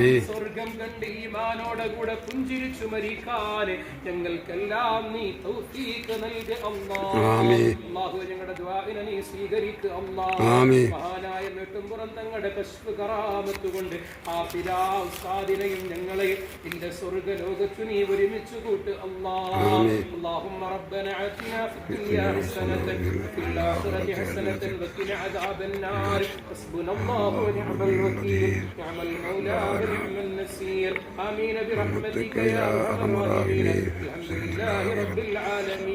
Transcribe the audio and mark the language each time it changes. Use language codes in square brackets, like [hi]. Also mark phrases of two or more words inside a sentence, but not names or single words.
[ml] സ്വർഗം കണ്ട് ഈമാനോടെ കൂടെ പുഞ്ചിരിച്ചു മരിക്കാൻ ഞങ്ങൾക്കെല്ലാം നീ തൗഫീഖ് നൽകു അല്ലാഹ്. അല്ലാഹു ഞങ്ങളുടെ ദുആഇനെ നീ സ്വീകരിക്കുക അല്ലാഹ്. മഹാനായ നെട്ടുംപുറം തങ്ങളുടെ കശ്ഫ് കറാമത്ത് ബറക്കത്തുകൊണ്ട് ഹാഫിദാ ഉസ്താദിനെയും ഞങ്ങളെയും നിന്റെ സ്വർഗ്ഗലോകത്തു നീ ഒരുമിച്ച് കൂട്ട് അല്ലാഹ്. [ar] اللهم ربنا آتنا في الدنيا حسنة وفي الآخرة حسنة وقنا عذاب النار. حسبنا الله ونعم الوكيل، نعم المولى ونعم النصير. آمين برحمتك يا أرحم الراحمين. الحمد لله رب العالمين.